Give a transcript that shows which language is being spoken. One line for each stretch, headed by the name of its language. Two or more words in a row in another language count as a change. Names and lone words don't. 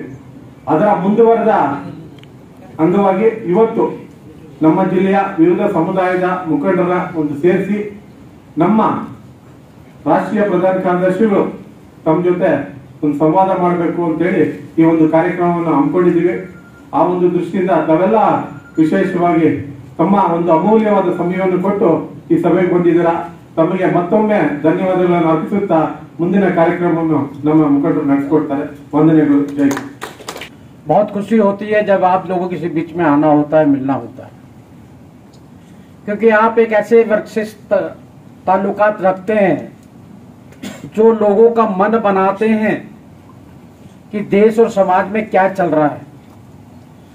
Kannada: ಅದರ ಮುಂದುವರೆದ ಅಂಗವಾಗಿ ಇವತ್ತು ನಮ್ಮ ಜಿಲ್ಲೆಯ ವಿವಿಧ ಸಮುದಾಯದ ಮುಖಂಡರ ಒಂದು ಸೇರಿಸಿ ನಮ್ಮ ರಾಷ್ಟ್ರೀಯ ಪ್ರಧಾನ ಕಾರ್ಯದರ್ಶಿಗಳು ತಮ್ಮ ಜೊತೆ ಒಂದು ಸಂವಾದ ಮಾಡಬೇಕು ಅಂತೇಳಿ ಈ ಒಂದು ಕಾರ್ಯಕ್ರಮವನ್ನು ಹಮ್ಮಿಕೊಂಡಿದ್ದೀವಿ. ಆ ಒಂದು ದೃಷ್ಟಿಯಿಂದ ತಾವೆಲ್ಲ ವಿಶೇಷವಾಗಿ ತಮ್ಮ ಒಂದು ಅಮೂಲ್ಯವಾದ ಸಮಯವನ್ನು ಕೊಟ್ಟು ಈ ಸಭೆಗೆ ಬಂದಿದ್ದೀರಾ. ತಮಗೆ ಮತ್ತೊಮ್ಮೆ ಧನ್ಯವಾದಗಳನ್ನು ಅರ್ಪಿಸುತ್ತಾ ಮುಂದಿನ ಕಾರ್ಯಕ್ರಮವನ್ನು ನಮ್ಮ ಮುಖಂಡರು ನಡೆಸಿಕೊಡ್ತಾರೆ. ವಂದನೆಗಳು. ಜೈ.
Hindi: बहुत खुशी होती है जब आप लोगों के बीच में आना होता है, मिलना होता है, क्योंकि आप एक ऐसे विशिष्ट ताल्लुकात रखते हैं जो लोगों का मन बनाते हैं कि देश और समाज में क्या चल रहा है.